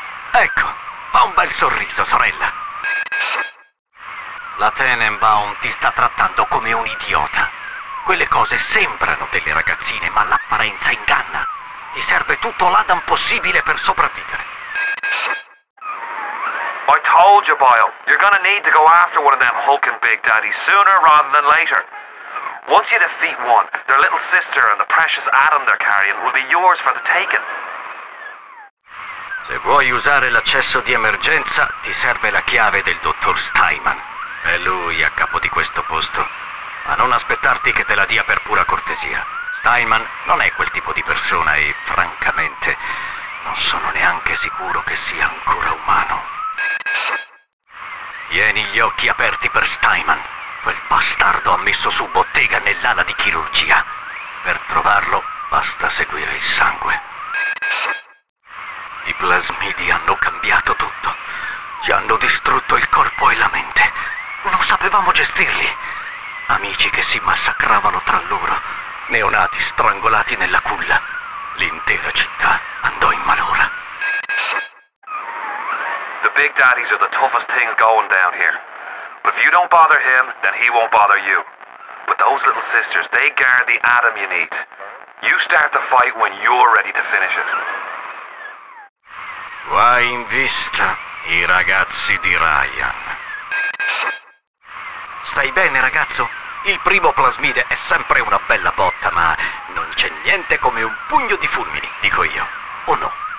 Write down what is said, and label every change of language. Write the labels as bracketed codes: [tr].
[it] Ecco, fa un bel sorriso, sorella. La Tenenbaum ti sta trattando come un idiota. Quelle cose sembrano delle ragazzine, ma l'apparenza inganna. Ti serve tutto l'Adam possibile per sopravvivere. [en] I told you, Boyle. You're gonna need to go after one of them hulking big daddies sooner rather than later. Once you defeat one, their little sister and the precious Adam they're carrying will be yours for the taking. [it] Se vuoi usare l'accesso di emergenza, ti serve la chiave del dottor Steinman. È lui a capo di questo posto. Ma non aspettarti che te la dia per pura cortesia. Steinman non è quel tipo di persona e, francamente, non sono neanche sicuro che sia ancora umano. Gli Tieni gli occhi aperti per Steinman. Quel bastardo ha messo su bottega nell'ala di chirurgia. Per trovarlo basta seguire il sangue. I plasmidi hanno cambiato tutto. Ci hanno distrutto il corpo e la mente. Non sapevamo gestirli. Amici che si massacravano tra loro. Neonati strangolati nella culla. L'intera città andò in malora. [en] The Big Daddies are the toughest thing going down here. But if you don't bother him, then he won't bother you. But those little sisters, they guard the atom you need. You start the fight when you're ready to finish it. [it] Vai in vista, i ragazzi di Ryan. Stai bene, ragazzo? Il primo plasmide è sempre una bella botta, ma non c'è niente come un pugno di fulmini, dico io. O no?